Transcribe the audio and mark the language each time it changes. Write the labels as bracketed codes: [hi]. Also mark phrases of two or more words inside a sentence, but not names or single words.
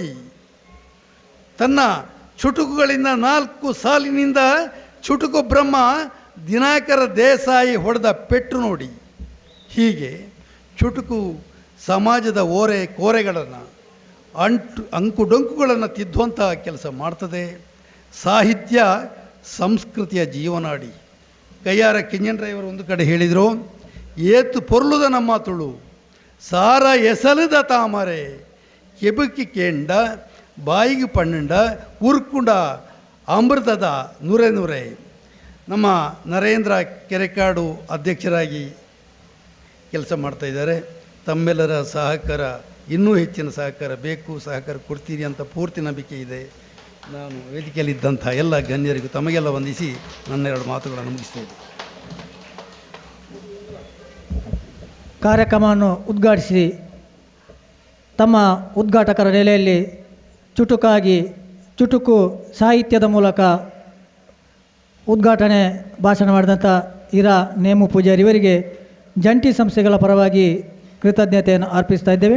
[kn] ತನ್ನ ಚುಟುಕುಗಳಿಂದ 4 ಸಾಲಿನಿಂದ ಚುಟುಕು ಬ್ರಹ್ಮ ದಿನಾಕರ ದೇಸಾಯಿ ಹೊಡೆದ ಪೆಟ್ಟು ನೋಡಿ. ಹೀಗೆ ಚುಟುಕು ಸಮಾಜದ ಓರೆ ಕೋರೆಗಳನ್ನು ಅಂಕು ಡೊಂಕುಗಳನ್ನು ತಿದ್ದುವಂತಹ ಕೆಲಸ ಮಾಡ್ತದೆ. ಸಾಹಿತ್ಯ ಸಂಸ್ಕೃತಿಯ ಜೀವನಾಡಿ. ಕೈಯಾರ ಕಿಂಜನರವರು ಒಂದು ಕಡೆ ಹೇಳಿದರು, [tcy] ಏತು ಪೊರ್ಲುದ ನಮ್ಮ ತುಳು ಸಾರ ಎಸಲದ ತಾಮರೆ ಕೆಬುಕಿ ಕೇಂಡ ಬಾಯಿಗೆ ಪಣ್ಣಂಡ ಉರ್ಕುಂಡ ಅಮೃತದ ನೂರೇ ನೂರೇ. [kn] ನಮ್ಮ ನರೇಂದ್ರ ಕೆರೆಕಾಡು ಅಧ್ಯಕ್ಷರಾಗಿ ಕೆಲಸ ಮಾಡ್ತಾಯಿದ್ದಾರೆ. ತಮ್ಮೆಲ್ಲರ ಸಹಕಾರ, ಇನ್ನೂ ಹೆಚ್ಚಿನ ಸಹಕಾರ ಬೇಕು, ಸಹಕಾರ ಕೊಡ್ತೀರಿ ಅಂತ ಪೂರ್ತಿ ನಂಬಿಕೆ ಇದೆ. ನಾನು ವೇದಿಕೆಯಲ್ಲಿದ್ದಂಥ ಎಲ್ಲ ಗಣ್ಯರಿಗೂ ತಮಗೆಲ್ಲ ವಂದಿಸಿ ನನ್ನ 2 ಮಾತುಗಳನ್ನು ಮುಗಿಸ್ತೇನೆ. ಕಾರ್ಯಕ್ರಮವನ್ನು ಉದ್ಘಾಟಿಸಿ ತಮ್ಮ ಉದ್ಘಾಟಕರ ನೆಲೆಯಲ್ಲಿ ಚುಟುಕು ಸಾಹಿತ್ಯದ ಮೂಲಕ ಉದ್ಘಾಟನೆ ಭಾಷಣ ಮಾಡಿದಂಥ ಇರಾ ನೇಮು ಪೂಜಾರಿ ಇವರಿಗೆ ಜಂಟಿ ಸಂಸ್ಥೆಗಳ ಪರವಾಗಿ ಕೃತಜ್ಞತೆಯನ್ನು ಅರ್ಪಿಸ್ತಾ ಇದ್ದೇವೆ.